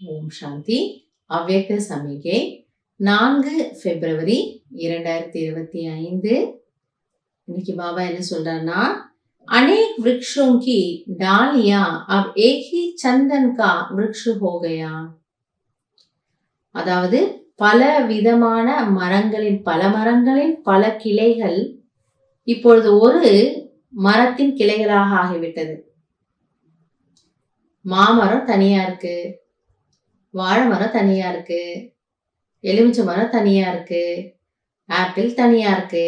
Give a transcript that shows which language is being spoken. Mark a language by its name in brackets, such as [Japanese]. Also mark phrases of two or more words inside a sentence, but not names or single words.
[Tamil] சாந்தி. அவ்யக்த சமிகை 4 பிப்ரவரி 2025. இன்னைக்கு பாபா என்ன சொல்றாருன்னா, [Hindi] अनेक वृक्षों की डालियां अब एक ही चंदन का वृक्ष हो गया. [Tamil] அதாவது பல விதமான மரங்களின் பல கிளைகள் இப்பொழுது ஒரு மரத்தின் கிளைகளாக ஆகிவிட்டது. மாமரம் தனியா இருக்கு, வாழை மரம் தனியா இருக்கு, எலுமிச்சை மரம் தனியா இருக்கு, ஆப்பிள் தனியா இருக்கு.